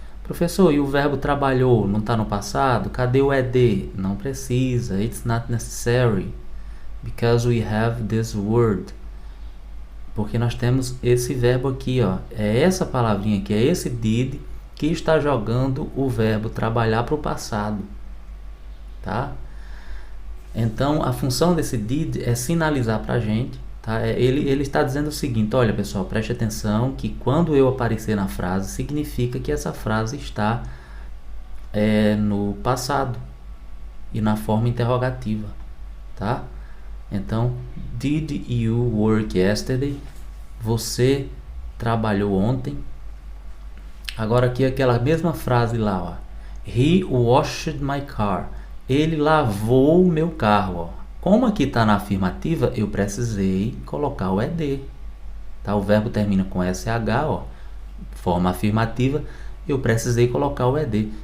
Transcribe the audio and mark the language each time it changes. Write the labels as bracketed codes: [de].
[pt] Professor, e o verbo trabalhou não está no passado? Cadê o ED? Não precisa. [en] It's not necessary. Because we have this word. [pt] Porque nós temos esse verbo aqui, ó. É essa palavrinha aqui, é esse did que está jogando o verbo trabalhar para o passado. Tá? Então, a função desse did é sinalizar para a gente, tá? Ele está dizendo o seguinte: olha pessoal, preste atenção que quando eu aparecer na frase, significa que essa frase está no passado e na forma interrogativa, tá? [en] Então, did you work yesterday? [pt] Você trabalhou ontem? Agora aqui aquela mesma frase lá, ó. [en] He washed my car. [pt] Ele lavou o meu carro, ó. Como aqui está na afirmativa, eu precisei colocar o ED. Tá? O verbo termina com SH, ó. Forma afirmativa, eu precisei colocar o ED.